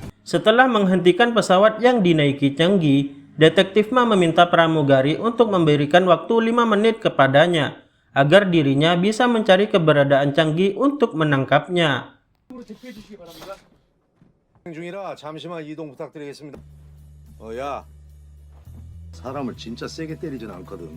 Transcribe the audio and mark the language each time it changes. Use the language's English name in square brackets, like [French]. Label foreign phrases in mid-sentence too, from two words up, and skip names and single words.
[Indonesian] Setelah menghentikan pesawat yang dinaiki Changgi, Detektif Ma meminta pramugari untuk memberikan waktu 5 menit kepadanya agar dirinya bisa mencari keberadaan Changgi untuk menangkapnya. [Korean] 중이라 잠시만 이동 부탁드리겠습니다. 야, 사람을 진짜 세게 때리진 않거든.